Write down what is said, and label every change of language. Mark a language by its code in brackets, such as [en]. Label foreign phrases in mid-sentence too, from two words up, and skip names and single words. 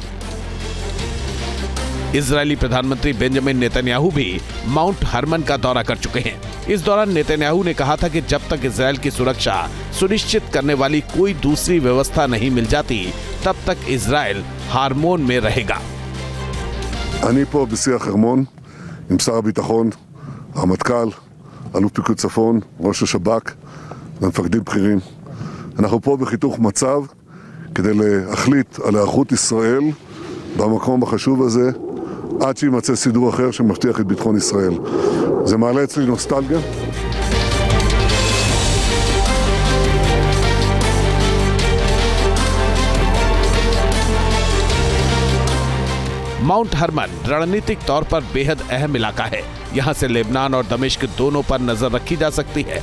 [hi] इजरायली प्रधानमंत्री बेंजामिन नेतन्याहू भी माउंट हरमन का दौरा कर चुके हैं। इस दौरान नेतन्याहू ने कहा था कि जब तक इजरायल की सुरक्षा सुनिश्चित करने वाली कोई दूसरी व्यवस्था नहीं मिल जाती, तब तक इजरायल हारमोन में रहेगा। [he] אני פה בשיח חרמון עם שר הביטחון, הרמטכ"ל, אלוף פיקוד צפון, ראש השב"כ ומפקדים בכירים. אנחנו פה בחיתוך מצב כדי להחליט על היערכות ישראל במקום החשוב הזה עד שימצא סידור אחר שמבטיח את ביטחון ישראל. זה מעלה אצלי נוסטלגיה. [hi] माउंट हरमन रणनीतिक तौर पर बेहद अहम इलाका है। यहां से लेबनान और दमिश्क दोनों पर नजर रखी जा सकती है।